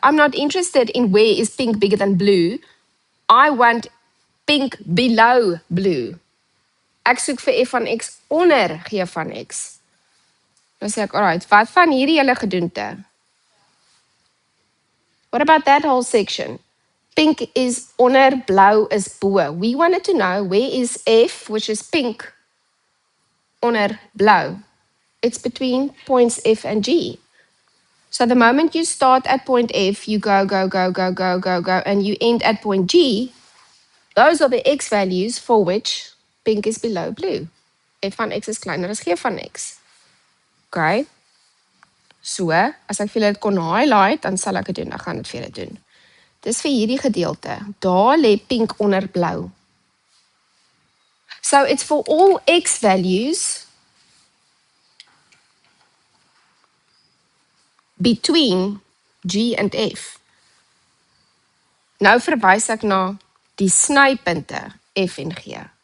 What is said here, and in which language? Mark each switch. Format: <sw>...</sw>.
<en>I'm not interested in where is pink bigger than blue. I want pink below blue.</en> <af>Ek soek vir f van x onder g van x. Dan sê ek, alright, wat van hierdie hele gedoente?</af> <en>What about that whole section?</en> <af>pink is onder, blauw is bo.</af> <en>We wanted to know where is F, which is pink,</en> <af>onder blauw.</af> <en>It's between points F and G. So the moment you start at point F, you go, go, go, go, go, go, go, and you end at point G, those are the X values for which pink is below blue.</en> <af>F van X is kleiner as G van X. Okay? So, as ek vir julle dit kon highlight, dan sal ek dit doen. Ek gaan dit vir julle doen. Dis vir hierdie gedeelte. Daar lê pink onder blou.</af> <en>So it's for all X values between G and F.</en> <af>Nou verwys ek na die snypunte F en G.</af>